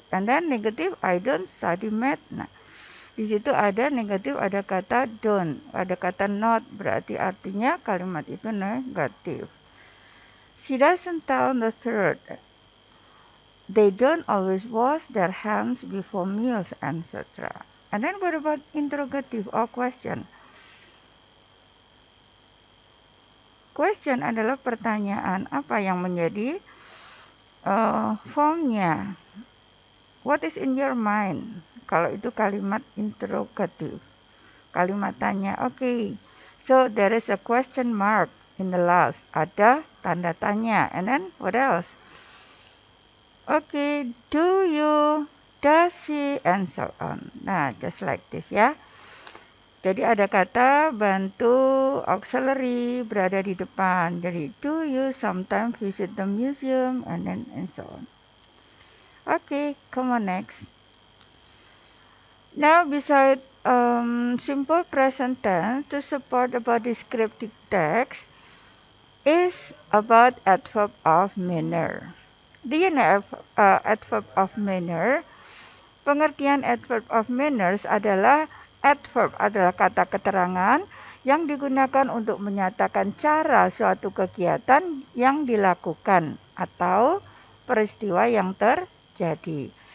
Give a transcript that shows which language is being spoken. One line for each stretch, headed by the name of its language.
English: And then negative, I don't study math.
Indonesian: Nah, di situ ada negatif, ada kata don't, ada kata not, berarti artinya kalimat itu negatif.
English: She doesn't tell the truth. They don't always wash their hands before meals, etc. And then what about interrogative or question?
Indonesian: Question adalah pertanyaan, apa yang menjadi formnya.
English: What is in your mind?
Indonesian: Kalau itu kalimat interrogatif. Kalimat tanya, okay.
English: So there is a question mark in the last.
Indonesian: Ada tanda tanya.
English: And then what else? Okay, do you, does he, and so on.
Indonesian: Nah,
English: just like this
Indonesian: ya. Jadi ada kata bantu auxiliary berada di depan.
English: Jadi do you sometimes visit the museum and then and so on. Okay, come on next. Now beside simple present tense to support about descriptive text is about adverb of manner. Do you know adverb of manner?
Indonesian: Pengertian adverb of manners adalah adverb adalah kata keterangan yang digunakan untuk menyatakan cara suatu kegiatan yang dilakukan atau peristiwa yang terjadi.